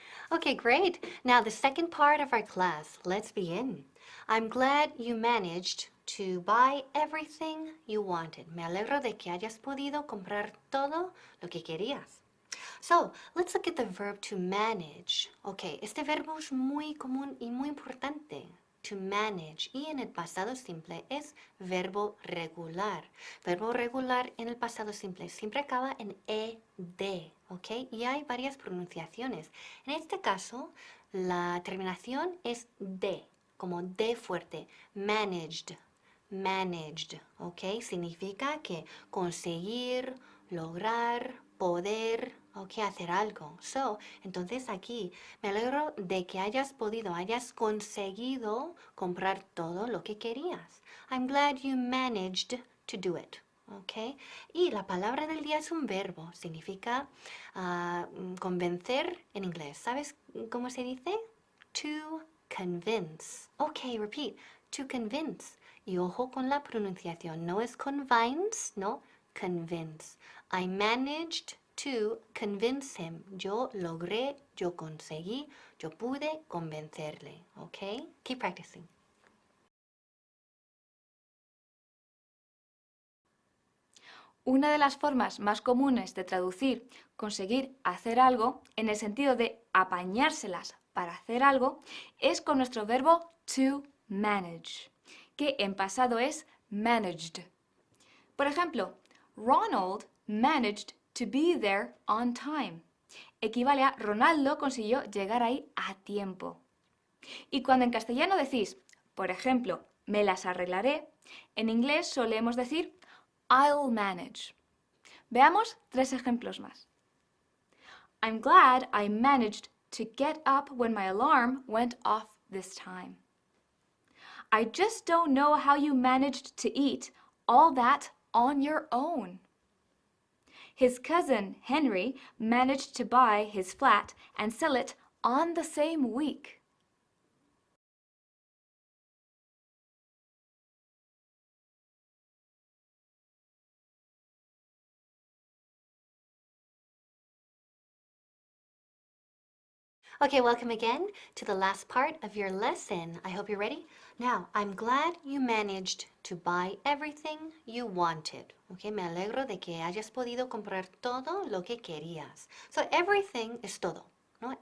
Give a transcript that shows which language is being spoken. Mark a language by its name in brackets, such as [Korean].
[English] Okay, great. Now the second part of our class. Let's begin. I'm glad you managed to buy everything you wanted. [Spanish] Me alegro de que hayas podido comprar todo lo que querías. [English] So, let's look at the verb to manage. [Spanish] Okay, este verbo es muy común y muy importante. [English] To manage. [Spanish] Y en el pasado simple es verbo regular. Verbo regular en el pasado simple siempre acaba en ed, ¿ok? Y hay varias pronunciaciones. En este caso, la terminación es de, como de fuerte. Managed. Managed, ¿ok? Significa que conseguir, lograr, poder, ¿ok? Hacer algo. So, entonces aquí me alegro de que hayas podido, hayas conseguido comprar todo lo que querías. [English] I'm glad you managed to do it. ¿Ok? [Spanish] Y la palabra del día es un verbo. Significa convencer en inglés. ¿Sabes cómo se dice? [English] To convince. Ok, repeat. To convince. [Spanish] Y ojo con la pronunciación. No es convince, no. Convince. [English] I managed to convince him. [Spanish] Yo logré, yo conseguí, yo pude convencerle. ¿Ok? [English] Keep practicing. [Spanish] Una de las formas más comunes de traducir conseguir hacer algo en el sentido de apañárselas para hacer algo es con nuestro verbo to manage, que en pasado es managed. Por ejemplo, [English] Ronald managed to be there on time. [Spanish] Equivale a Ronaldo consiguió llegar ahí a tiempo. Y cuando en castellano decís, por ejemplo, me las arreglaré, en inglés solemos decir [English] I'll manage. [Spanish] Veamos tres ejemplos más. [English] I'm glad I managed to get up when my alarm went off this time. I just don't know how you managed to eat all that on your own. His cousin Henry managed to buy his flat and sell it on the same week. Okay, welcome again to the last part of your lesson. I hope you're ready. Now, I'm glad you managed to buy everything you wanted. [Spanish] Okay, me alegro de que hayas podido comprar todo lo que querías. So, everything es todo, ¿no?